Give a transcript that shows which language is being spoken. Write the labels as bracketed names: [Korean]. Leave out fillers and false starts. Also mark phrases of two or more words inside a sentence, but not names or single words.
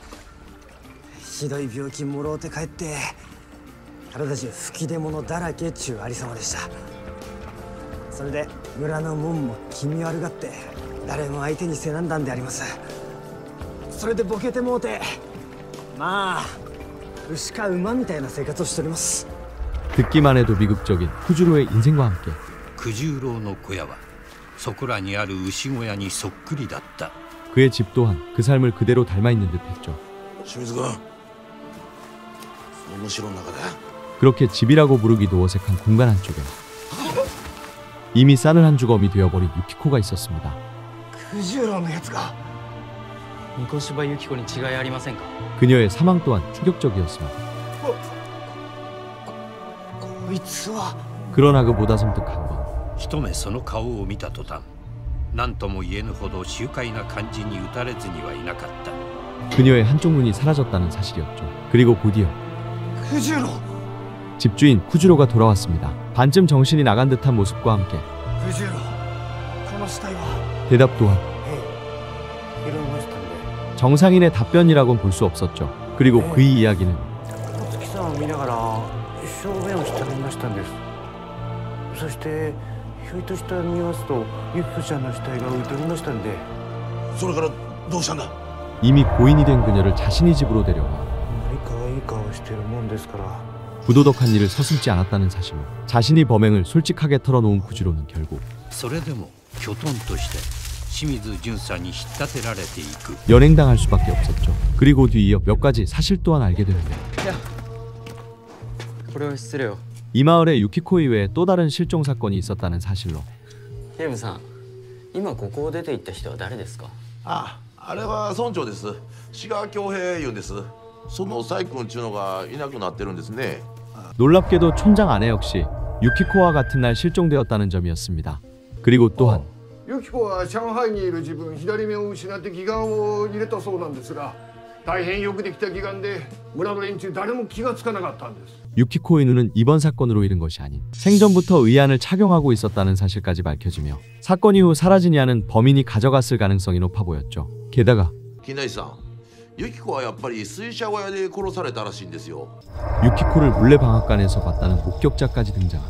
[Japanese] ひどい病気もろうて帰って体中吹き出物だらけっちゅうありさまでした。それで村の門も気味悪がって誰も相手にせなんだんであります。それでボケてもうてまあ牛か馬みたいな生活をしております。 [Korean] 듣기만 해도 비극적인 쿠주로의 인생과 함께 [Japanese] 九十郎の小屋はそこらにある牛小屋にそっくりだった。 [Korean] 그의 집 또한 그 삶을 그대로 닮아있는 듯했죠. [Japanese] 清水君、そのむしろの中だ。 [Korean] 그렇게 집이라고 부르기도 어색한 공간 한쪽에 이미 싸늘한 주검이 되어버린 유키코가 있었습니다. [Japanese] 九十郎のやつが三越柴ユキコに違いありませんか？ [Korean] 그녀의 사망 또한 충격적이었으나 [Japanese] こいつは [Korean] 그러나 그보다 섬뜩한 건 [Japanese] 一目その顔を見た途端何とも言えぬほど醜怪な感じに打たれずにはいなかった。 [Korean] 그녀의 한쪽 눈이 사라졌다는 사실이었죠. 그리고 곧이어 九十郎 집주인 쿠주로가 돌아왔습니다. 반쯤 정신이 나간 듯한 모습과 함께 [Japanese] 九十郎この死体は [Korean] 대답 또한 [Japanese] 拾いましたんで [Korean] 정상인의 답변이라곤 볼 수 없었죠. 그리고 그의 이야기는 [Japanese] お月さんを見ながら証言をしておりましたんです。そしてひょいとした見ますとユキコちゃんの死体が浮いておりましたんで。それからどうしたんだ。 [Korean] 이미 고인이 된 그녀를 자신의 집으로 데려와 [Japanese] 可愛い顔をしているもんですから [Korean] 부도덕한 일을 서슴지 않았다는 사실로 자신이 범행을 솔직하게 털어놓은 쿠주로는 결국 [Japanese] それでもきょとんとして清水巡査に引っ立てられていく。 [Korean] 연행당할 수밖에 없었죠. 그리고 뒤이어 몇 가지 사실 또한 알게 되는데 [Japanese] これは失礼よ。 [Korean] 이 마을에 유키코 이외에 또 다른 실종 사건이 있었다는 사실로 [Japanese] 警部さん、今ここを出て行った人は誰ですか？あれは村長です。志賀恭平いうんです。そのサイ君っちゅうのがいなくなってるんですね。 [Korean] 놀랍게도 촌장 아내 역시 유키코와 같은 날 실종되었다는 점이었습니다. 그리고 또한 [Japanese] ユキコは上海にいる自分左目を失って義眼を入れたそうなんですが、大変よくできた義眼で村の連中誰も気がつかなかったんです。 [Korean] 유키코의 눈은 이번 사건으로 잃은 것이 아닌 생전부터 의안을 착용하고 있었다는 사실까지 밝혀지며 사건 이후 사라진 이안은 범인이 가져갔을 가능성이 높아 보였죠. 게다가 [Japanese] 金田一さん、ユキコはやっぱり水車小屋で殺されたらしいんですよ。 [Korean] 유키코를 물레방앗간에서 봤다는 목격자까지 등장하며